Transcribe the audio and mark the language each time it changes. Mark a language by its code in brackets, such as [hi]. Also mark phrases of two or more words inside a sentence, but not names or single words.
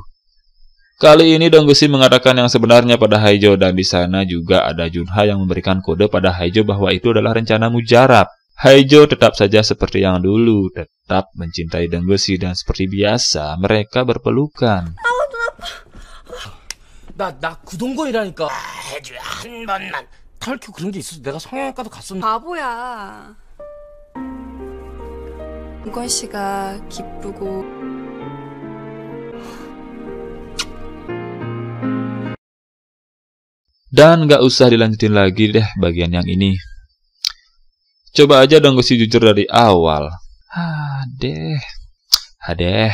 [id] Kali ini Dong Ge-si mengatakan yang sebenarnya pada Haejo dan di sana juga ada Junha yang memberikan kode pada Haejo bahwa itu adalah rencana mujarab. Haejo tetap saja seperti yang dulu, tetap mencintai Dong Ge-si dan seperti biasa mereka berpelukan. [ko] 나 구동건이라니까. 해줘야 한 번만. 탈큐 그런 게 있어서 내가 성형외과도 갔었는데. 바보야. 동건 씨가 기쁘고 [id] Dan gak usah dilanjutin lagi deh bagian yang ini. Coba aja Dong Ge-si jujur dari awal. Hadeh.